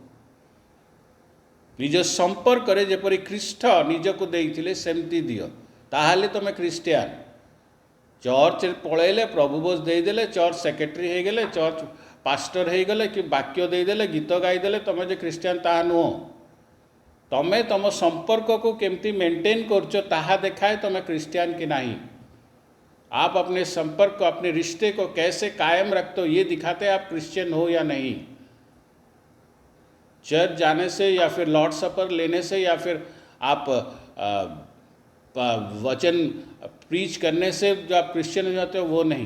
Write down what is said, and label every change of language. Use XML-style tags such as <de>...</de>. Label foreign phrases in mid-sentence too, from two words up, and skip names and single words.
<or>ନିଜ ସମ୍ପର୍କରେ ଯେପରି ଖ୍ରୀଷ୍ଟ ନିଜକୁ ଦେଇଥିଲେ ସେମିତି ଦିଅ, ତାହେଲେ ତମେ ଖ୍ରୀଷ୍ଟିଆନ। ଚର୍ଚ୍ଚରେ ପଳେଇଲେ, ପ୍ରଭୁ ବୋଝ ଦେଇଦେଲେ,</or> <en>church secretary</en> <or>ହେଇଗଲେ,</or> <en>church pastor</en> <or>ହେଇଗଲେ, କି ବାକ୍ୟ ଦେଇଦେଲେ, ଗୀତ ଗାଇଦେଲେ, ତମେ ଯେ ଖ୍ରୀଷ୍ଟିଆନ ତାହା ନୁହଁ। ତମେ ତମ ସମ୍ପର୍କକୁ କେମିତି ମେଣ୍ଟେନ୍ କରୁଛ ତାହା ଦେଖାଏ ତମେ ଖ୍ରୀଷ୍ଟିଆନ କି नहीं।</or> <hi>आप अपने संपर्क को, अपने रिश्ते को कैसे कायम रखते हो, ये दिखाते आप क्रिश्चियन हो या नहीं। चर्च जाने से या फिर लॉर्ड सपर लेने से या फिर आप वचन प्रीच करने से जो आप क्रिश्चियन हो जाते हो वो नहीं।</hi>